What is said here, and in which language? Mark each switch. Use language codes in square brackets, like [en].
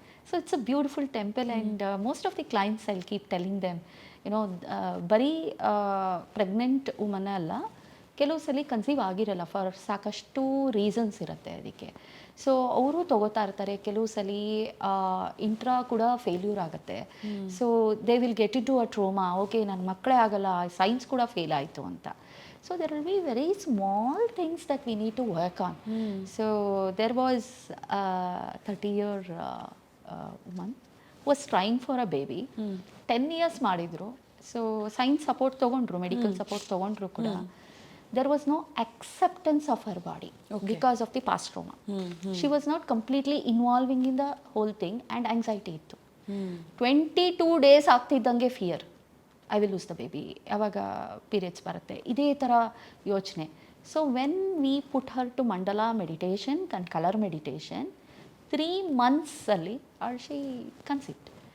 [en] So it's a beautiful temple. And most of the clients I keep telling them, [kn] ಬರೀ pregnant woman ಅಲ್ಲ, ಕೆಲವು ಸಲ conceive ಆಗಿರಲ್ಲ [en] for [kn] ಸಾಕಷ್ಟು ರೀಸನ್ಸ್ ಇರುತ್ತೆ ಅದಕ್ಕೆ. ಸೊ ಅವರು ತೊಗೋತಾ ಇರ್ತಾರೆ. ಕೆಲವು ಸಲ ಇಂಟ್ರಾ ಕೂಡ ಫೇಲ್ಯೂರ್ ಆಗುತ್ತೆ. [en] so they will get into a trauma, [kn] okay ನನ್ನ ಮಕ್ಕಳೇ ಆಗಲ್ಲ, ಸೈನ್ಸ್ ಕೂಡ ಫೇಲ್ ಆಯಿತು ಅಂತ. [en] So there will be very small things that we need to work on. So there was a 30-year woman who was trying for a baby. [kn] 10 years ಮಾಡಿದ್ರು. So science support ತೊಗೊಂಡ್ರು, medical support ತೊಗೊಂಡ್ರು ಕೂಡ. [en] there was no acceptance of her body because of the past trauma. She was not completely involving in the whole thing, and anxiety ittu. 22 days ಆಗ್ತಿದ್ದಂಗೆ fear, I will lose the baby, [kn] ಯಾವಾಗ periods ಬರುತ್ತೆ, ಇದೇ ಥರ ಯೋಚನೆ. [en] So when we put her to mandala meditation and colour meditation, 3 months ಅಲ್ಲಿ she conceived.